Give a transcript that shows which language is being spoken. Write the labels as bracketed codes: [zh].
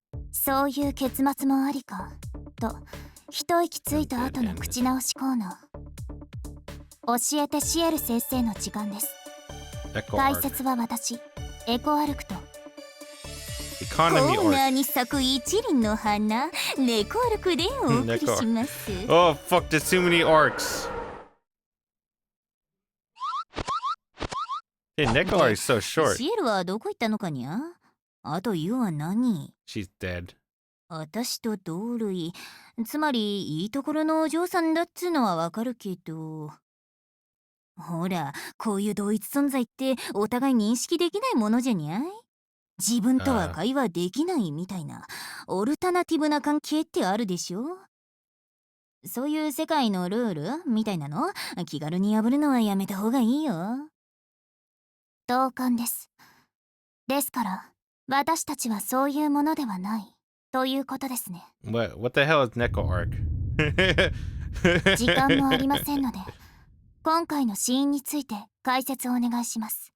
[ja] そういう結末もありかと一息ついた後の口直しコーナー。教えてシエル先生の時間です。解説は私、エコアルクとコーナーに咲く一輪の花、ネコアルクでお送りします。 [en] Oh fuck, there's too many arcs. Hey, Neko Arc is so short. [ja] シエルはどこ行ったのかにゃ？あとユは何？ [en] She's dead. [ja] 私と同類、つまりいいところのお嬢さんだっつうのはわかるけど、ほら、こういう同一存在ってお互い認識できないものじゃにゃい？自分とは会話できないみたいなオルタナティブな関係ってあるでしょ？そういう世界のルールみたいなの気軽に破るのはやめた方がいいよ。同感です。ですから私たちはそういうものではないということですね。 [en] What the hell is Neko Arc? [ja] 時間もありませんので今回のシーンについて解説をお願いします。